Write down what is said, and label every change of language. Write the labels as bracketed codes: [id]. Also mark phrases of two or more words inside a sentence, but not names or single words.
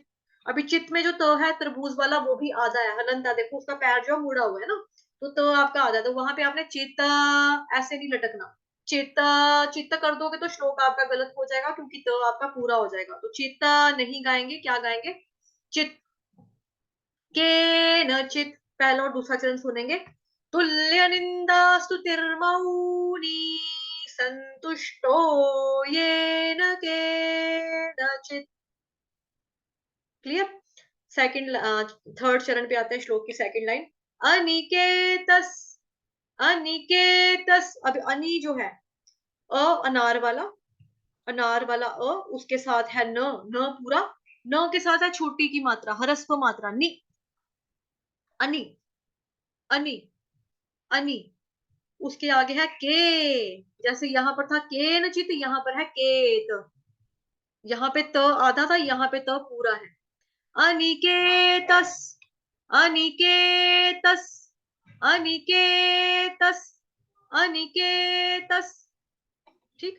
[hi] अभी चित में जो त है तरबूज वाला वो भी आधा है, हलंत है, देखो उसका पैर जो मुड़ा हुआ है ना, तो त आपका आधा है, तो वहां पे आपने चित ऐसे नहीं लटकना, चित चित्त कर दोगे तो श्लोक आपका गलत हो जाएगा, क्योंकि त आपका पूरा हो जाएगा, तो चित्त नहीं गाएंगे, क्या गाएंगे, चित, के न चित, पहला और दूसरा चरण सुनेंगे। [sa] तुल्य निंदा स्तुतिर्मौनी संतुष्टो येन केनचित्। [hi] क्लियर। [en] second third [hi] चरण पे आते हैं, श्लोक की [en] second line, [hi] अनिकेतस, अनिकेतस, अब अनि जो है अनार वाला, अनार वाला उसके साथ है न, न पूरा, न के साथ है छोटी की मात्रा, हरस्व मात्रा, [sa] नि, अनि, अनि, अनि, [hi] उसके आगे है के, जैसे यहां पर था के न चित, यहाँ पर है केत, यहाँ पे त आधा था, यहाँ पे त पूरा है, [sa] अनिकेतस, अनिकेतस, अनिकेतस, अनिकेतस, [hi] ठीक।